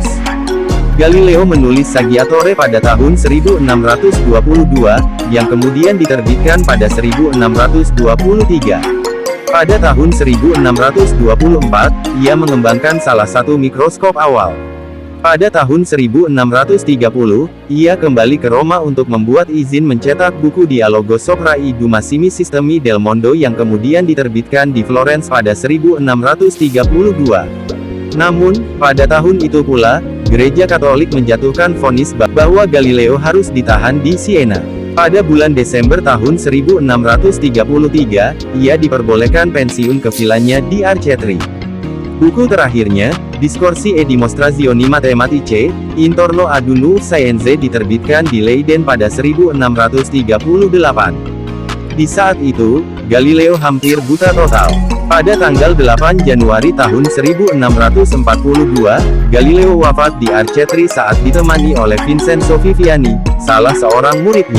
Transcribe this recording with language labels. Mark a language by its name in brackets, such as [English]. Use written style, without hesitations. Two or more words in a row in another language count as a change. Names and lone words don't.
[Indonesian] Galileo menulis Saggiatore pada tahun 1622, yang kemudian diterbitkan pada 1623. Pada tahun 1624, ia mengembangkan salah satu mikroskop awal. Pada tahun 1630, ia kembali ke Roma untuk membuat izin mencetak buku Dialogo sopra I due massimi sistemi del mondo yang kemudian diterbitkan di Florence pada 1632. Namun, pada tahun itu pula, Gereja Katolik menjatuhkan vonis bahwa Galileo harus ditahan di Siena. Pada bulan Desember tahun 1633, ia diperbolehkan pensiun ke vilanya di Arcetri. Buku terakhirnya, Discorsi e dimostrazioni matematiche, intorno ad un scienze diterbitkan di Leiden pada 1638. Di saat itu, Galileo hampir buta total. Pada tanggal 8 Januari tahun 1642, Galileo wafat di Arcetri saat ditemani oleh Vincenzo Viviani, salah seorang muridnya.